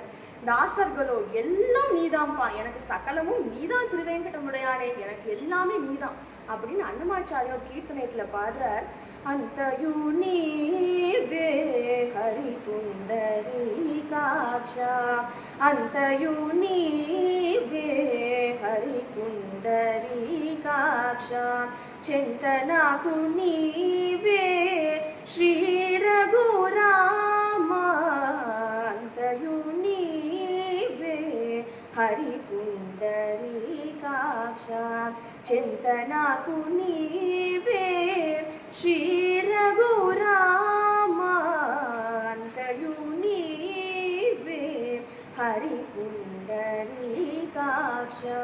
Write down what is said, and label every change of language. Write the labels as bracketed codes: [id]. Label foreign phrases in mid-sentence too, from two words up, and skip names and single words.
[ta] தாசர்களோ எல்லாம் நீதான்ப்பா, எனக்கு சகலமும் நீதான் திருவேங்கடமுடையானே, எனக்கு எல்லாமே நீதான் அப்படின்னு அன்னமாச்சாரியர் கீர்த்தனைக்குல பாடுறார். [te] అంతయు నీవే హరి పుండరీకాక్షా, అంతయు నీవే హరి పుండరీకాక్షా, చింతనాకు నీవే శ్రీ రఘురామ, అంతయు నీవే హరి పుండరీకాక్ష, చింతనాకు నీవే శ్రీ రఘురామ, అంతయు నీవే హరి పుండరీకాక్ష.